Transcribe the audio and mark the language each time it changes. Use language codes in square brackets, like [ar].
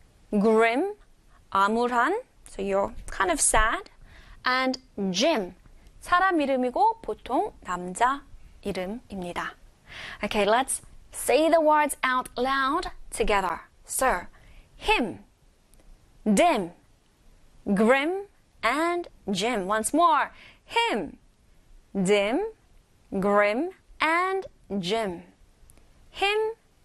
[en] grim, 암울한, so you're kind of sad, and gym, [ko] 사람 이름이고 보통 남자 이름입니다. [en] Okay, let's say the words out loud together. So, him, dim, grim, and Jim. Once more, him, dim, grim, and Jim. Him,